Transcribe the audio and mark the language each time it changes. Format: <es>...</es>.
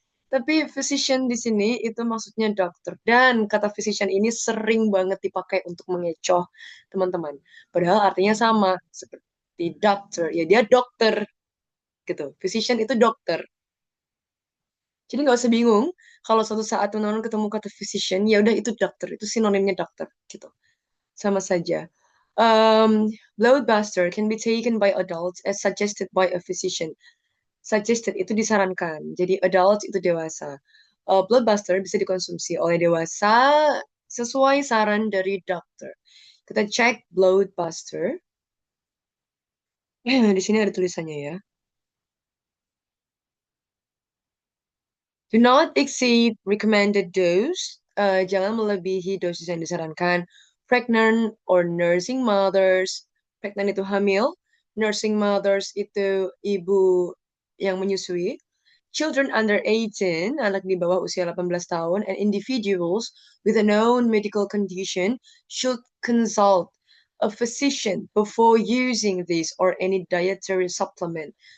<id>Tapi physician di sini itu maksudnya dokter. Dan kata physician ini sering banget dipakai untuk mengecoh teman-teman. Padahal artinya sama seperti doctor. Ya dia dokter gitu. Physician itu dokter. Jadi nggak usah bingung kalau suatu saat teman-teman ketemu kata physician, ya udah itu dokter. Itu sinonimnya dokter gitu. Sama saja.</id> <en>Um, Bloatbuster can be taken by adults as suggested by a physician.</en> <id>Suggested itu disarankan. Jadi adult itu dewasa. Blockbuster bisa dikonsumsi oleh dewasa sesuai saran dari dokter. Kita cek Blockbuster. Di sini ada tulisannya ya.</id> <en>Do not exceed recommended dose.</en> <id>Jangan melebihi dosis yang disarankan.</id> <en>Pregnant or nursing mothers. Pregnant</en> <id>itu hamil. Nursing mothers itu ibu yang menyusui.</id> <en>Children under 18,</en> <id>anak di bawah usia 18 tahun,</id> <en>and individuals with a known medical condition should consult a physician before using this or any dietary supplement.</en>